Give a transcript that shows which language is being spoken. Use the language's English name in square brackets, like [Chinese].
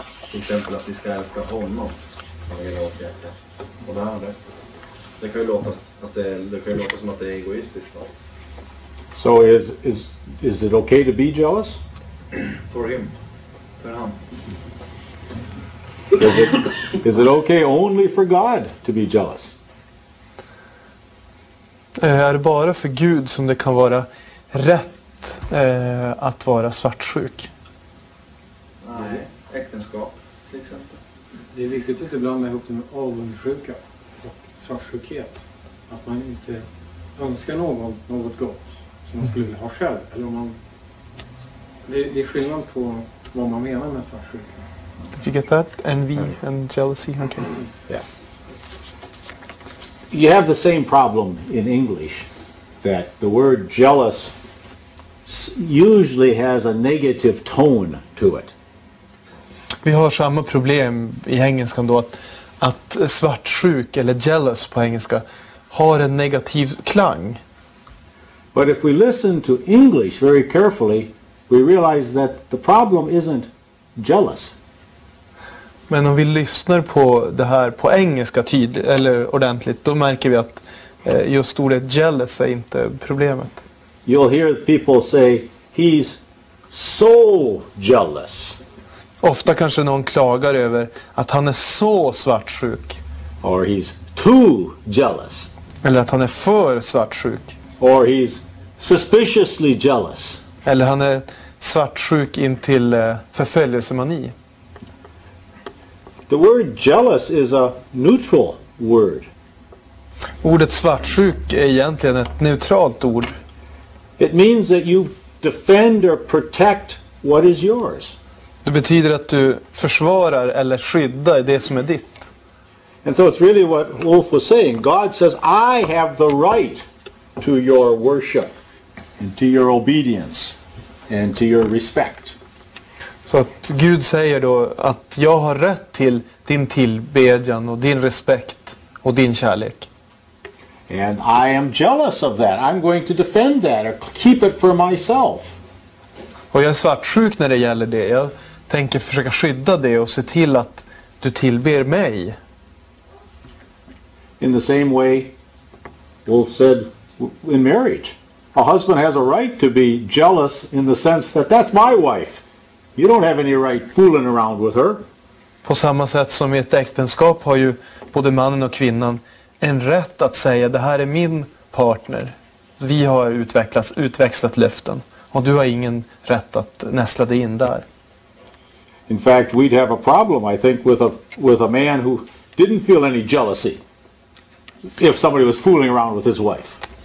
[Swedish] Till exempel att vi ska älska honom av hela vårt hjärta. Och det har han rätt till. Det kan ju låta som att det är egoistiskt då. [English] So is it okay to be jealous? For him. [Swedish] För han. [English] Is it okay only for God to be jealous? [Swedish] Är det bara för Gud som det kan vara rätt att vara svartsjuk? Nej, äktenskap till exempel. Det är viktigt att inte blanda ihop det med avundsjuka och svartsjukhet. Att man inte önskar något gott som man skulle vilja ha själv. Eller om man Det är skillnad på vad man menar med svartsjuka. [English] Did you get that? Envy and jealousy? Okay. Yeah. You have the same problem in English, that the word jealous usually has a negative tone to it. [Swedish] Vi har samma problem i engelskan då, att svartsjuk eller jealous på engelska har en negativ klang. [English] But if we listen to English very carefully, we realize that the problem isn't jealous. [Swedish] Men om vi lyssnar på det här på engelska eller ordentligt, då märker vi att just ordet jealous är inte problemet. [English] You'll hear people say, he's so jealous. [Swedish] Ofta kanske någon klagar över att han är så svartsjuk. [English] Or he's too jealous. [Swedish] Eller att han är för svartsjuk. [English] Or he's suspiciously jealous. [Swedish] Eller han är svartsjuk in till förföljelsemani. [English] The word jealous is a neutral word. [Swedish] Ordet svartsjuk är egentligen ett neutralt ord. [English] It means that you defend or protect what is yours. [Swedish] Det betyder att du försvarar eller skyddar det som är ditt. [English] And so it's really what Wolf was saying. God says, I have the right to your worship and to your obedience and to your respect. [Swedish] Så att Gud säger då att jag har rätt till din tillbedjan och din respekt och din kärlek. [English] And I am jealous of that. I'm going to defend that or keep it for myself. [Swedish] Och jag är svartsjuk när det gäller det. Jag tänker försöka skydda det och se till att du tillber mig. [English] In the same way, Wolf said in marriage, a husband has a right to be jealous in the sense that that's my wife. You don't have any right fooling around with her. [Swedish] På samma sätt som i ett äktenskap har ju både mannen och kvinnan en rätt att säga det här är min partner. Vi har utväxlat löften och du har ingen rätt att näsla dig in där. [English] In fact, we'd have a problem, I think, with a man who didn't feel any jealousy if somebody was fooling around with his wife.